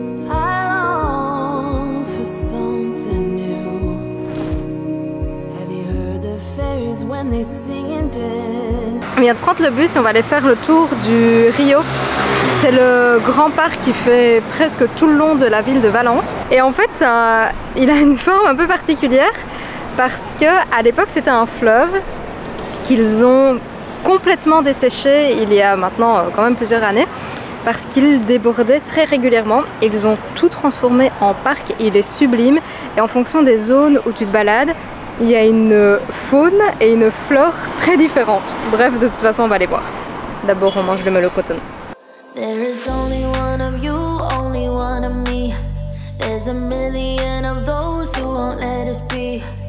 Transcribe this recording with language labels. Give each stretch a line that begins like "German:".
English: I long for something new. Have you heard the fairies when they sing and dance?
French: On vient de prendre le bus et on va aller faire le tour du Rio. C'est le grand parc qui fait presque tout le long de la ville de Valence. Et en fait, il a une forme un peu particulière parce que à l'époque c'était un fleuve qu'ils ont complètement desséché il y a maintenant quand même plusieurs années parce qu'il débordait très régulièrement. Ils ont tout transformé en parc, il est sublime et en fonction des zones où tu te balades, il y a une faune et une flore très différentes. Bref, de toute façon on va les voir. D'abord on mange le melocotone.
English: There is only one of you, only one of me. There's a million of those who won't let us be.